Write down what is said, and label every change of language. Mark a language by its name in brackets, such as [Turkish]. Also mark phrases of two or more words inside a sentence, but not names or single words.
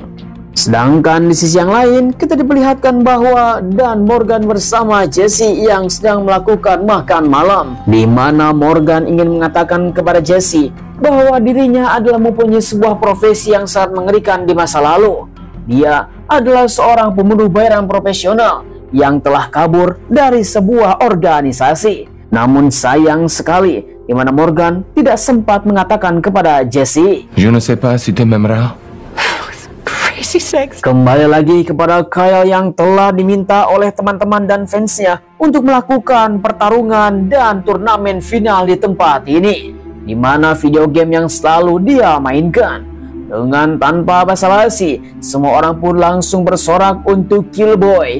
[Indonesian] Sedangkan di sisi yang lain, kita diperlihatkan bahwa Dan Morgan bersama Jesse yang sedang melakukan makan malam, di mana Morgan ingin mengatakan kepada Jesse bahwa dirinya adalah mempunyai sebuah profesi yang sangat mengerikan di masa lalu. Dia adalah seorang pembunuh bayaran profesional yang telah kabur dari sebuah organisasi. Namun sayang sekali, di mana Morgan tidak sempat mengatakan kepada Jesse. [French] Je ne sais pas si tu m'aimeras. [English] Crazy sex. [Indonesian] Kembali lagi kepada Kyle yang telah diminta oleh teman-teman dan fansnya untuk melakukan pertarungan dan turnamen final di tempat ini, di mana video game yang selalu dia mainkan. Dengan tanpa basa-basi, semua orang pun langsung bersorak untuk Killboy.